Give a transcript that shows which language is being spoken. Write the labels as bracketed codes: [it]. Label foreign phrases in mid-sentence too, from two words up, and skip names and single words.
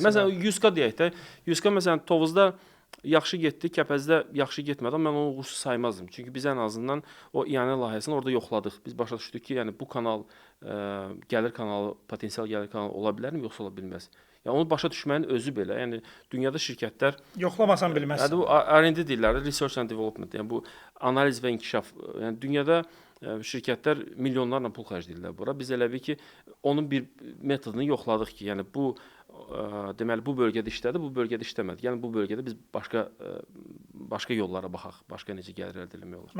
[az] Məsələn, Yuska deyək də, Yuska məsələn Tovuzda yaxşı getdi, Kəpəzdə yaxşı getmədi, amma mən onu uğursuz saymazdım. Çünki biz ən azından o iyanə layihəsini orada yoxladıq. Biz başa düşdük ki, yəni bu kanal gəlir kanalı, potensial gəlir kanalı ola bilərmi, yoxsa ola bilməz. Yəni onu başa düşməyin özü belə. Yəni dünyada şirkətlər yoxlamasan bilməzsən. Yəni bu R&D deyirlər, [en] research and development. [az] Yəni bu analiz və inkişaf. Yəni dünyada şirkətlər milyonlarla pul xərcləyirlər bura. Biz elə bil ki, onun bir metodunu yoxladıq ki, yəni bu deməli bu bölgədə işlədi, bu bölgədə işləmədi. Yəni bu bölgədə biz başqa yollara baxaq, başqa necə gəlir əldə etmək olar.